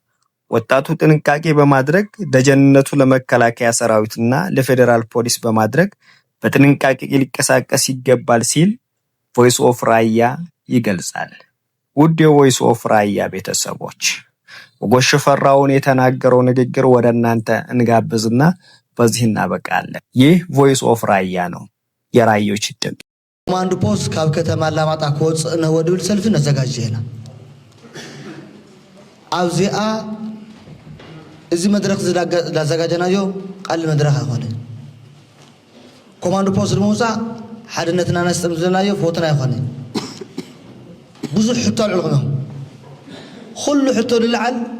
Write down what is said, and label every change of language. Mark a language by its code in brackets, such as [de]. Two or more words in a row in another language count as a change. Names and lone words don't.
[am] ወጣቱ ጥንቃቄ በማድረግ ደጀንነቱ ለመከላከያ ሰራዊትና ለፌዴራል ፖሊስ በማድረግ በጥንቃቄ ሊንቀሳቀስ ይገባል ሲል ቮይስ ኦፍ ራያ ይገልጻል። ውድ የቮይስ ኦፍ ራያ ቤተሰቦች፣ ሞጎሽ ሽፈራውን የተናገረው ንግግር ወደ እናንተ እንጋብዝና በዚህ እናበቃለን። ይህ ቮይስ ኦፍ ራያ ነው፣ የራዮች ድምጽ። [en] command post [ti] ካብ ከተማ አላማጣ ከወፅእ ነወድብል ሰልፊ ነዘጋጀና ኣብዚኣ እዚ መድረክ ዝዳዘጋጀናዮ ቃል መድረክ ኣይኮነን። [en] command post [ti] ንምውፃእ ሓድነትና ነስጥም ዘለናዮ ፎቶና ኣይኮነን። ብዙሕ ሕቶ ኣልዕልኹም ኩሉ ሕቶ ልልዓል